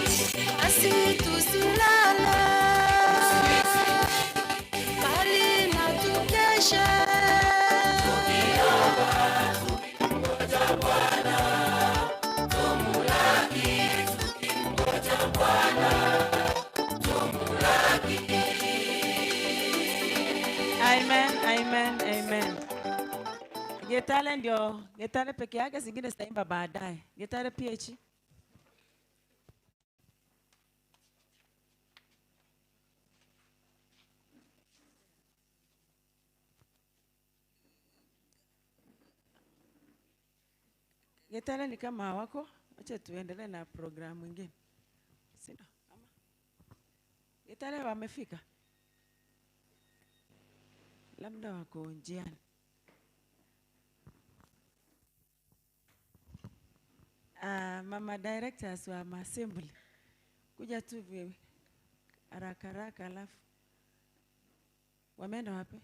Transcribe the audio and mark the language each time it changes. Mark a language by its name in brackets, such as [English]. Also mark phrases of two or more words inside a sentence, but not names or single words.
[Swahili] Basi tusilale, bali na tukeshe, tukiomba tukimngoja Bwana, tumulaki tukimngoja Bwana, tumulaki. Amen, amen, amen. Gitare ndio, gitare peke yake, zingine zitaimba baadaye. Gitare PH. Gitare ni kama hawako, acha tuendelee na programu nyingine. Sina. Ama. Gitare wamefika. Labda wako njiani. Mama directors wa assembly kuja tu haraka haraka, alafu wameenda wapi?